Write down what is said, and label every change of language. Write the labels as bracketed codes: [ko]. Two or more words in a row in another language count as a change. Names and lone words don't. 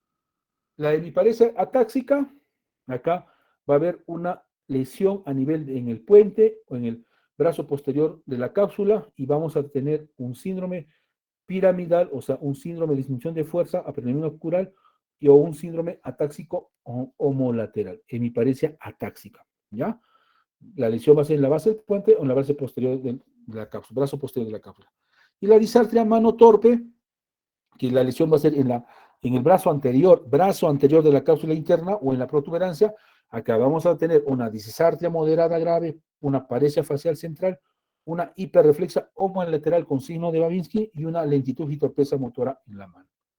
[es] La hemiparesia atáxica, acá va a haber una lesión a nivel en el puente o en el brazo posterior de la cápsula y vamos a tener un síndrome piramidal, o sea, un síndrome de disminución de fuerza, aprenimiento ocular o un síndrome atáxico homolateral, hemiparesia atáxica, ¿ya? La lesión va a ser en la base del puente o en la base posterior de la cápsula, brazo posterior de la cápsula. Y la disartria mano torpe, que la lesión va a ser en el brazo anterior de la cápsula interna o en la protuberancia. Acá vamos a tener una disartria moderada grave, una paresia facial central, una hiperreflexa homolateral con signo de Babinski y una lentitud y torpeza motora en la mano.